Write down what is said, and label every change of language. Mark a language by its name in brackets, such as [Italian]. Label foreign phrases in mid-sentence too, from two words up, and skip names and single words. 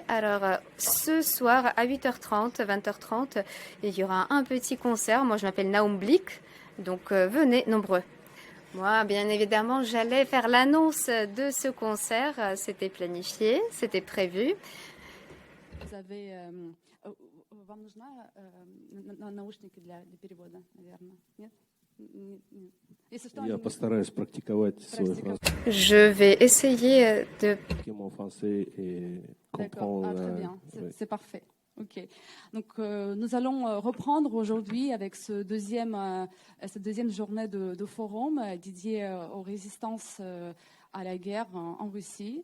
[French] Alors, ce soir, à 8h30, 20h30, il y aura un petit concert. Moi, je m'appelle Naoum Blik, donc venez nombreux. Moi, bien évidemment, j'allais faire l'annonce de ce concert. C'était planifié, c'était prévu. Vous avez... [Russian] вам нужна наушники для перевода, наверное? Нет? Нет. Если что, Я постараюсь практиковать свой французский [French] Je vais essayer de... en français et D'accord, comprendre. très bien, Oui. c'est parfait. Ok. Donc nous allons reprendre aujourd'hui avec cette deuxième journée de forum dédiée aux résistances à la guerre en Russie.